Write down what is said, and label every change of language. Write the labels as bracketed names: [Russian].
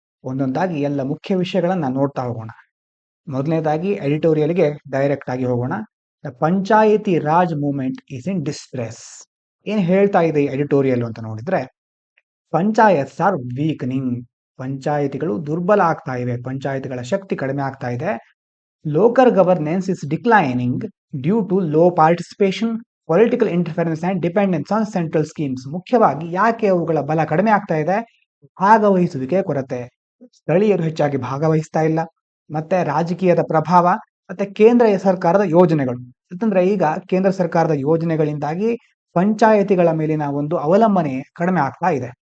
[Kannada] ಒಂದೊಂದಾಗಿ ಎಲ್ಲ ಮುಖ್ಯ ವಿಷಯಗಳನ್ನು ನೋಡ್ತಾ ಹೋಗೋಣ. ಮೊದಲನೇದಾಗಿ ಎಡಿಟೋರಿಯಲ್ಗೆ ಡೈರೆಕ್ಟ್ ಆಗಿ ಹೋಗೋಣ. [English] The Panchayati Raj movement is in distress. [Kannada] ಏನು ಹೇಳ್ತಾ ಇದೆ ಎಡಿಟೋರಿಯಲ್ ಅಂತ ನೋಡಿದ್ರೆ, [English] Panchayats are weakening. [Kannada] ಪಂಚಾಯಿತಿಗಳು ದುರ್ಬಲ ಆಗ್ತಾ ಇವೆ, ಪಂಚಾಯಿತಿಗಳ ಶಕ್ತಿ ಕಡಿಮೆ ಆಗ್ತಾ ಇದೆ. [English] Local governance is declining due to low participation, political interference and dependence on central schemes. [Kannada] ಮುಖ್ಯವಾಗಿ ಯಾಕೆ ಅವುಗಳ ಬಲ ಕಡಿಮೆ ಆಗ್ತಾ ಇದೆ? ಭಾಗವಹಿಸುವಿಕೆ ಕೊರತೆ. ಸ್ಥಳೀಯರು ಹೆಚ್ಚಾಗಿ ಭಾಗವಹಿಸ್ತಾ ಇಲ್ಲ, ಮತ್ತೆ ರಾಜಕೀಯದ ಪ್ರಭಾವ, ಮತ್ತೆ ಕೇಂದ್ರ ಸರ್ಕಾರದ ಯೋಜನೆಗಳು. ಯಾಕಂದ್ರೆ ಈಗ ಕೇಂದ್ರ ಸರ್ಕಾರದ ಯೋಜನೆಗಳಿಂದಾಗಿ ಪಂಚಾಯತಿಗಳ ಮೇಲಿನ ಒಂದು ಅವಲಂಬನೆ ಕಡಿಮೆ ಆಗ್ತಾ ಇದೆ.